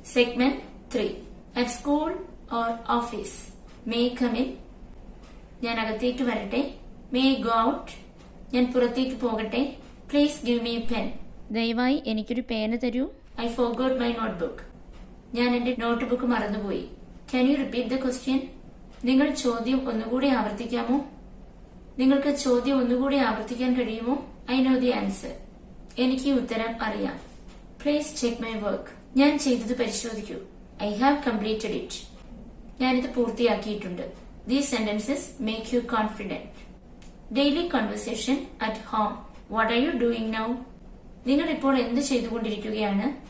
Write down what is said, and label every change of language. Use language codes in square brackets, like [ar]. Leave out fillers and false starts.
[en] Segment 3. At school or office. May I come in? [ml] ഞാൻ അകത്തേക്ക് വരട്ടെ. [en] May I go out? [ml] ഞാൻ പുറത്തേക്ക് പോകട്ടെ. [en] Please give me a pen. [ml] ദയവായി എനിക്കൊരു പേന തരൂ. [en] I forgot my notebook. [ml] ഞാൻ എന്റെ നോട്ട്ബുക്ക് മറന്നുപോയി. [en] Can you repeat the question? [ml] നിങ്ങൾ ചോദ്യം ഒന്നുകൂടി ആവർത്തിക്കാമോ? നിങ്ങൾക്ക് ചോദ്യം ഒന്നുകൂടി ആവർത്തിക്കാൻ കഴിയുമോ? [en] I know the answer. [ml] എനിക്ക് ഉത്തരം അറിയാം. [en] Please check my work. [ml] ഞാൻ ചെയ്തത് പരിശോധിക്കൂ. [en] I have completed it. [ml] ഞാനിത് പൂർത്തിയാക്കിയിട്ടുണ്ട്. [en] These sentences make you confident. Daily conversation at home. What are you doing now? [ml] നിങ്ങൾ ഇപ്പോൾ എന്ത് ചെയ്തുകൊണ്ടിരിക്കുകയാണ്?